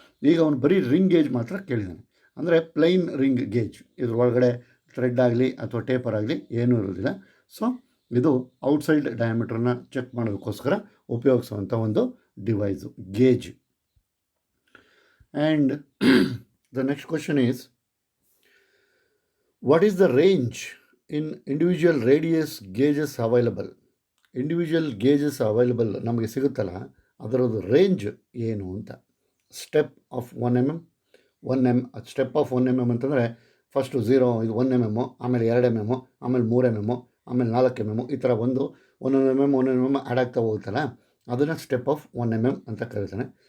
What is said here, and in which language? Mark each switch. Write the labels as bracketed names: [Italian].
[Kannada] ಈಗ ಅವನು ಬರೀ ರಿಂಗ್ ಗೇಜ್ ಮಾತ್ರ ಕೇಳಿದ್ದಾನೆ, ಅಂದರೆ ಪ್ಲೈನ್ ರಿಂಗ್ ಗೇಜ್. ಇದ್ರ ಒಳಗಡೆ ಥ್ರೆಡ್ ಆಗಲಿ ಅಥವಾ ಟೇಪರ್ ಆಗಲಿ ಏನೂ ಇರೋದಿಲ್ಲ. ಸೊ ಇದು ಔಟ್ಸೈಡ್ ಡಯಾಮೀಟ್ರನ್ನ ಚೆಕ್ ಮಾಡೋದಕ್ಕೋಸ್ಕರ ಉಪಯೋಗಿಸುವಂಥ ಒಂದು device, gauge. [English] And the next question is, what is the range in individual radius gauges available? [Kannada] Individual gauges available ನಮಗೆ ಸಿಗುತ್ತಲ್ಲ, ಅದರದ್ದು ರೇಂಜ್ ಏನು ಅಂತ. Step of 1 mm, step of 1 mm ಅಂತಂದರೆ ಫಸ್ಟು 0, ಇದು 1 mm, ಆಮೇಲೆ 2 mm, ಆಮೇಲೆ 3 mm, ಆಮೇಲೆ 4 mm, ಈ ಥರ ಒಂದೊಂದು mm ಆ್ಯಡ್ ಆಗ್ತಾ ಹೋಗುತ್ತಲ್ಲ, ಅದನ್ನು ಸ್ಟೆಪ್ ಆಫ್ 1 mm ಅಂತ ಕರೀತಾನೆ.